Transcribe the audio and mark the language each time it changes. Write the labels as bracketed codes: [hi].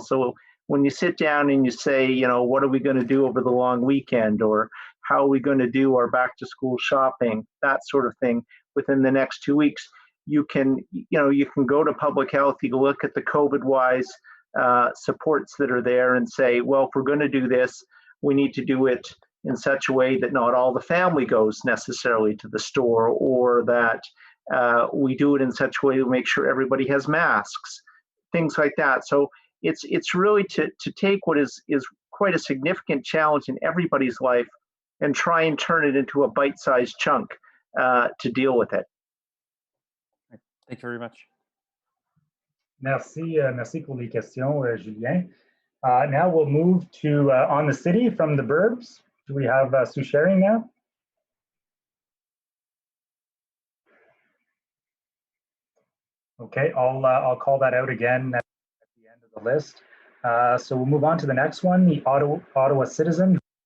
[en] So when you sit down and you say, you know, what are we going to do over the long weekend, or how are we going to do our back-to-school shopping, that sort of thing, within the next 2 weeks, you can go to public health, you can look at the COVID-wise supports that are there and say, well, if we're going to do this, we need to do it in such a way that not all the family goes necessarily to the store, or that we do it in such a way to make sure everybody has masks, things like that. So it's really to take what is quite a significant challenge in everybody's life and try and turn it into a bite-sized chunk to deal with it. Thank you very much. [fr] Merci, merci pour les questions, Julien. [en] Now we'll move to on the city from the burbs. Do we have Sue Sharing now? Okay, I'll call that out again at the end of the list. So we'll move on to the next one, the Ottawa Citizen.